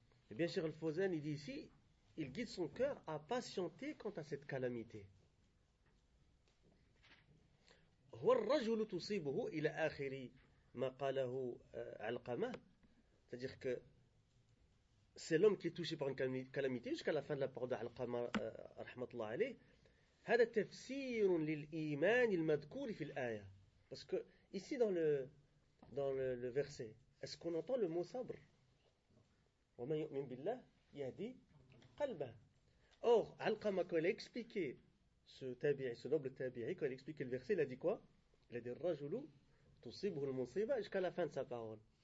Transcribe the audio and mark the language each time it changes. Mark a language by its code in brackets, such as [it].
[fr] Eh bien, Cheikh Al-Fawzan, il dit ici, il guide son cœur à patienter quant à cette calamité. [ar] وَالرَّجُلُ تُصِيبُهُ إِلَى آخِرِ مَا قَالَهُ عَلْقَمَهُ. [fr] C'est-à-dire que c'est l'homme qui est touché par une calamité jusqu'à la fin de la parole d'Al-Qama, rahmatullah alayh. [ar] هذا تفسير للإيمان المذكور في الآية. [fr] Parce que ici dans le verset, est-ce qu'on entend le mot sabr? [ar] وَمَنْ يُؤْمِنْ بِاللَّهِ يَهْدِي قَلْبَهُ. [fr] Or, Al-Qama, quand il a expliqué ce noble tabi'i, quand il a expliqué le verset, il a dit quoi? Il a dit [ar] الرَّجُلُ تُصِيبُهُ الْمُصِيبَةُ, [fr] jusqu'à la fin de sa parole.